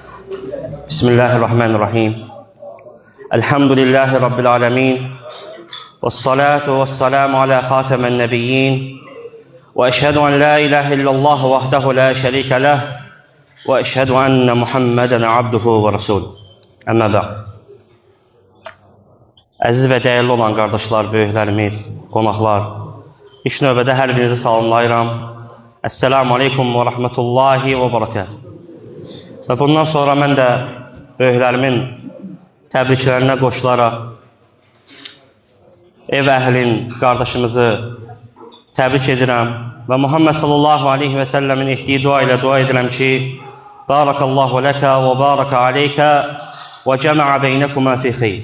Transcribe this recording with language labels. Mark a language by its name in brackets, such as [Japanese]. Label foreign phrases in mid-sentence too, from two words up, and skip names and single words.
[Arabic] بسم الله الرحمن الرحيم. الحمد لله رب العالمين. والصلاة والسلام على خاتم النبيين. وأشهد أن لا إله إلا الله وحده لا شريك له. وأشهد أن محمدا عبده ورسول. أما بعد. [Azerbaijani] Əziz və dəyərli olan qardaşlar, böyüklərimiz, qonaqlar, ilk növbədə hər birinizi salamlayıram. [Arabic] السلام عليكم ورحمة الله وبركاته. [Azerbaijani] Və bundan sonra mən də böyüklərimin təbriklərinə qoşularaq ev əhlin, qardaşımızı təbrik edirəm və Muhammed [Arabic] صلى الله عليه وسلم [Azerbaijani] etdiyi dua ilə dua edirəm ki, [Arabic] بارك الله لك وبارك عليك وجمع بينكما في خير.